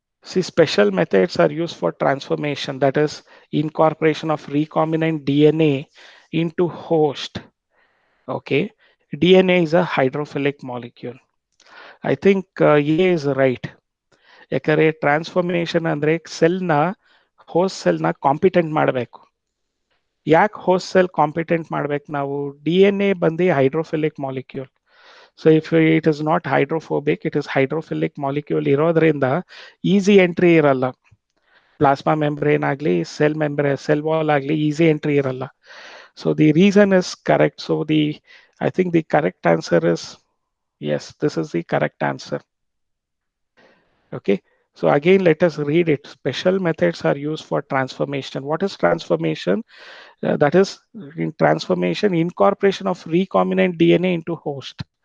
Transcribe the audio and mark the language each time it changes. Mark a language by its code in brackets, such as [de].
[en] See, special methods are used for transformation, that is incorporation of recombinant DNA into host. Okay, DNA is a hydrophilic molecule. I think A is right. [kn] ಯಾಕಂದ್ರೆ transformation ಅಂದ್ರೆ ಸೆಲ್ನ host ಸೆಲ್ನ competent ಮಾಡಬೇಕು. ಯಾಕೆ host cell competent ಮಾಡ್ಬೇಕು ನಾವು? DNA ಬಂದು hydrophilic molecule. [en] so if it is not hydrophobic, it is hydrophilic molecule [kn] ಇರೋದ್ರಿಂದ easy entry ಇರಲ್ಲ. Plasma membrane ಆಗಲಿ, ಸೆಲ್ ವಾಲ್ ಆಗಲಿ, ಈಸಿ ಎಂಟ್ರಿ ಇರಲ್ಲ. [en] So the reason is correct. So I think the correct answer is yes, this is the correct answer. Okay. So again, let us read it. Special methods are used for transformation. What is transformation? That is in transformation, incorporation of recombinant DNA into host.